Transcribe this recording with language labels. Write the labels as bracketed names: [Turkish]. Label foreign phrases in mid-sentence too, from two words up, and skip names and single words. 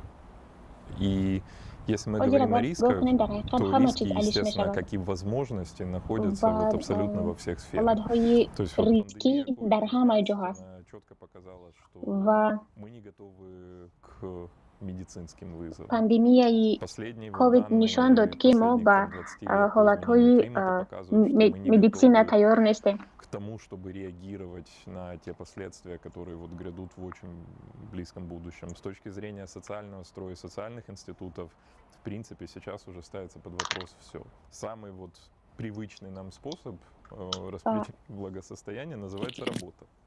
[Russian] И если мы говорим о рисках, то риски, естественно, как и возможности, находятся вот абсолютно во всех сферах. То есть вот пандемия четко показала, что мы не готовы к медицинским вызовам. [Tajik] Пандемією COVID нишан дод ки мо ба холатҳои медицина тайёр нестем. [Russian] К тому, чтобы реагировать на те последствия, которые вот грядут в очень близком будущем. С точки зрения социального строя, социальных институтов, в принципе, сейчас уже ставится под вопрос все. Самый вот привычный нам способ распределить благосостояние называется работа.